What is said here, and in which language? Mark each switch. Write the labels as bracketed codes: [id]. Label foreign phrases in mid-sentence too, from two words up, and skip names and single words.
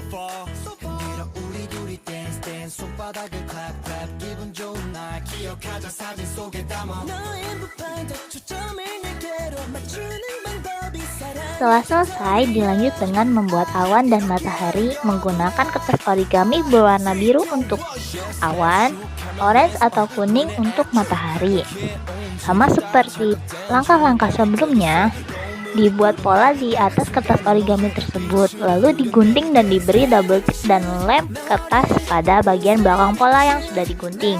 [ko] far 흔들어 우리 둘이 [en] dance dance [ko] 손바닥을 [en] clap clap [ko] 기분 좋은 날 기억하자 사진 속에 담아 너의 무반대 초점을 내게로 맞추는 방법이 사랑. [id] Setelah selesai, dilanjut dengan membuat awan dan matahari menggunakan kertas origami berwarna biru untuk awan, orange atau kuning untuk matahari. Sama seperti langkah-langkah sebelumnya, Dibuat pola di atas kertas origami tersebut, lalu digunting dan diberi [en] double tip [id] dan lem kertas pada bagian belakang pola yang sudah digunting.